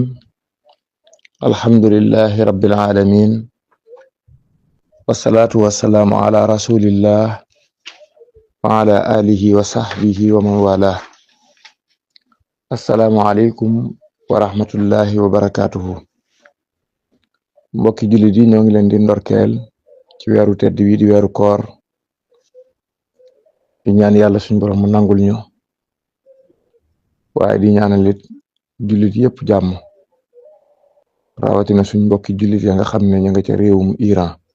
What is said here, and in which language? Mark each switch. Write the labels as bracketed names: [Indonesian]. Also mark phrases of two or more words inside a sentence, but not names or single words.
[Arabic] الحمد لله رب العالمين، والصلاة والسلام على رسول الله وعلى آله وصحبه ومن والاه. السلام عليكم ورحمة الله وبركاته. [Wolof] mbokki jullit yi ñoo ngi leen di ndorkeel ci weeru tedd wi di weeru koor, di ñaan yàlla suñu borom mu nangul ñu, waaye di ñaanal it jullit yëpp jàmm, rawatina suñ mbokki jullit ya nga xam ne ñu nga ca réewum Iran.